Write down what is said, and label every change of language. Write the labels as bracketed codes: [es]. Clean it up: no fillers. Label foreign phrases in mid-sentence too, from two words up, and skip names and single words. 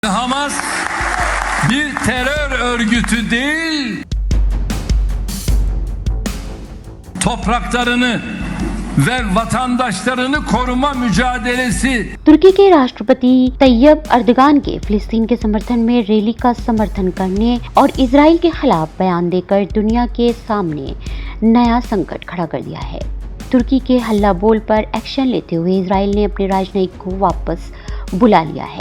[tr] Hamas bir terör örgütü değil, topraklarını ve vatandaşlarını koruma mücadelesi। [hi] तुर्की के राष्ट्रपति तैयब अर्दगान के फिलिस्तीन के समर्थन में रैली का समर्थन करने और इजराइल के खिलाफ बयान देकर दुनिया के सामने नया संकट खड़ा कर दिया है। तुर्की के हल्ला बोल पर एक्शन लेते हुए इजराइल ने अपने राजनयिक को वापस बुला लिया है।